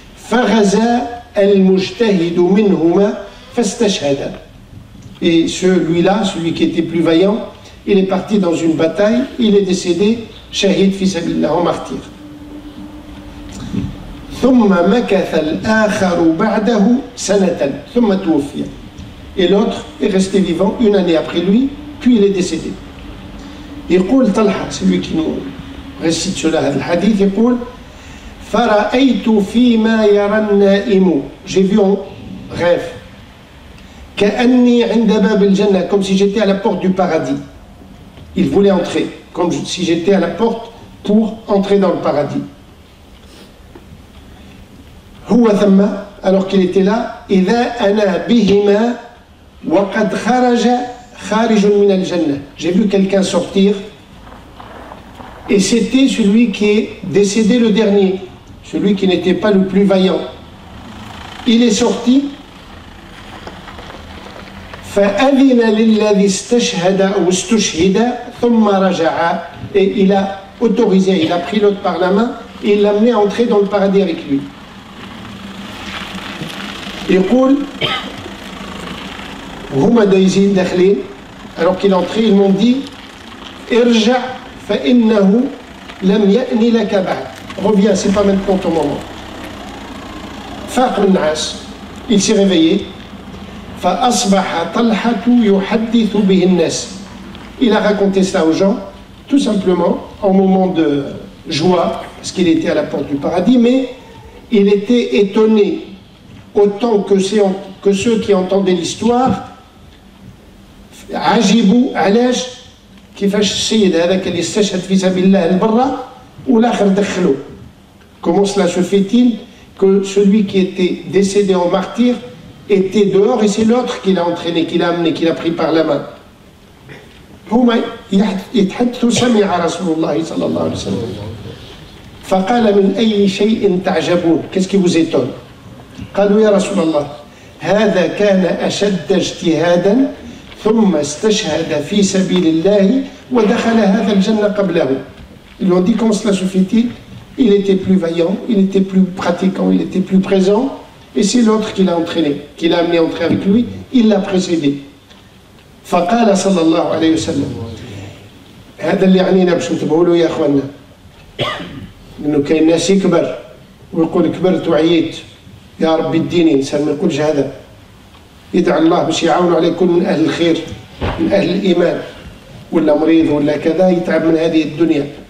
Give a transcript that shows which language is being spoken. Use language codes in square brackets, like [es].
[ar] فغزا المجتهد منهما فاستشهد. [fr] Et celui-là, celui qui était plus vaillant, il est parti dans une bataille, il est décédé, shahid fi sabilillah, en martyr. [ar] ثم مكث الآخر بعده سنة ثم توفي. [fr] Et l'autre est resté vivant une année après lui, puis il est décédé. [ar] يقول طلحة, [fr] c'est lui qui nous récite cela, [ar] هذا الحديث, يقول فرأيت فيما يرى النائم. [fr] J'ai vu en rêve [ar] كأني عند باب الجنة, [fr] comme si j'étais à la porte du paradis. Il voulait entrer, comme si j'étais à la porte pour entrer dans le paradis. [ar] هو ثم, [fr] alors qu'il était là, [ar] إذا أنا بهما وقد خارج من الجنة. [fr] J'ai vu quelqu'un sortir et c'était celui qui est décédé le dernier, celui qui n'était pas le plus vaillant. Il est sorti [ar] فأذن للذي استشهد أو استشهد ثم رجع, [fr] et il a autorisé, il a pris l'autre par la main et il l'a amené à entrer dans le paradis avec lui. [ar] يقول هما دايزين داخلين, [fr] alors qu'il est entré, ils m'ont dit [ar] ارجع فإنه لم يأن لك بعد, [fr] reviens, c'est pas maintenant ton moment. [ar] فاق النعاس, [fr] il s'est réveillé. [ar] فأصبح طلحة يحدث به الناس. [fr] Il a raconté ça aux gens, tout simplement, en moment de joie, parce qu'il était à la porte du paradis, mais il était étonné, autant que ceux qui entendaient l'histoire. [ar] عجبوا علاش كيفاش السيد هذاك اللي استشهد في سبيل الله لبرا والآخر دخلوه. [fr] Comment cela se fait-il que celui qui était décédé en martyr était dehors et c'est l'autre qui l'a entraîné, qui l'a amené, qui l'a pris par la main. [ar] هما يتحدثوا سمع رسول الله صلى الله عليه وسلم فقال من أي شيء تعجبون, [fr] qu'est-ce qui vous étonne? [ar] قالوا يا رسول الله هذا كان أشد اجتهادا ثم استشهد في سبيل الله ودخل هذا الجنة قبله. [fr] Ils lui ont dit comment cela se fait-il? Il était plus vaillant, il était plus pratiquant, il était plus présent, et c'est l'autre qui l'a entraîné, qui l'a amené à entrer avec lui, il l'a précédé. [ar] فقال صلى الله عليه وسلم, هذا اللي يعنينا باش نتبعوا له يا اخواننا, انه كاين ناس يكبر ويقول كبرت وعييت يا ربي اديني, انسان ما يقولش هذا, يدعى الله باش يعاونوا عليه يكون من اهل الخير, من اهل الايمان, ولا مريض ولا كذا يتعب من هذه الدنيا.